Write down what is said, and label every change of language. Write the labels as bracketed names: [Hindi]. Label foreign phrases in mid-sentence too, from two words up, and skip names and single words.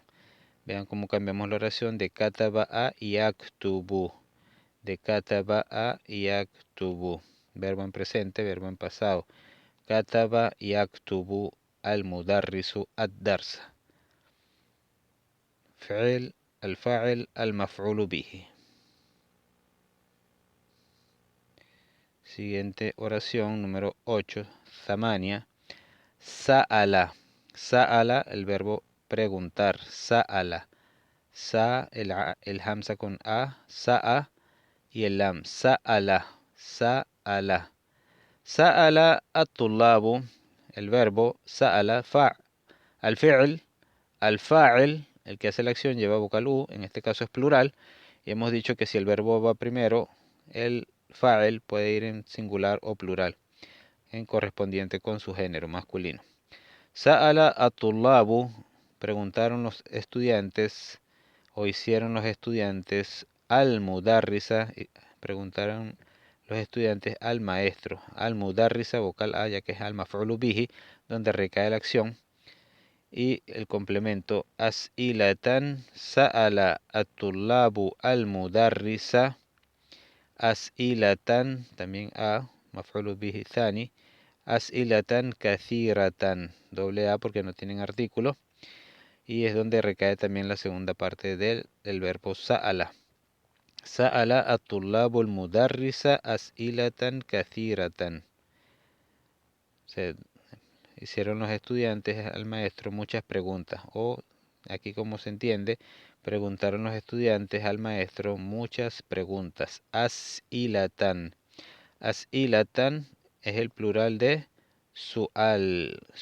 [Spanish] Vean cómo cambiamos la oración de kataba a yaktubu. De kataba a yaktubu. Verbo en presente, verbo en pasado. [Arabic] كتب يكتب المدرس الدرس. فعل الفاعل المفعول به. [Spanish] Siguiente oración, número 8. [Arabic] ثمانية سأل سأل, [Spanish] el verbo preguntar. Sa'ala. Sa, el hamza con a. Sa'a y el lam. Sa'ala. [Arabic] سأل سأل الطلاب. [Spanish] El verbo sa'ala. Al-fi'l. Al-fa'il, el que hace la acción, lleva vocal u. En este caso es plural. Y hemos dicho que si el verbo va primero, el fa'il puede ir en singular o plural, en correspondiente con su género masculino. [Arabic] سأل الطلاب, [Spanish] preguntaron los estudiantes, o hicieron los estudiantes, al-mudarrisa, preguntaron los estudiantes al maestro. Al-mudarrisa, vocal a, ya que es [Arabic] المفعول به, [Spanish] donde recae la acción. Y el complemento, [Arabic] أسئلة سأل الطلاب المدرس. As'ilatan, [Spanish] también a, [Arabic] مفعول به ثان. أسئلة كثيرة, [Spanish] doble a porque no tienen artículo. Y es donde recae también la segunda parte del verbo sa'ala. [Arabic] سأل الطلاب المدرس أسئلة كثيرة. [Spanish] Se hicieron los estudiantes al maestro muchas preguntas. O, aquí como se entiende, preguntaron los estudiantes al maestro muchas preguntas. As'ilatan. As'ilatan es el plural de su'al.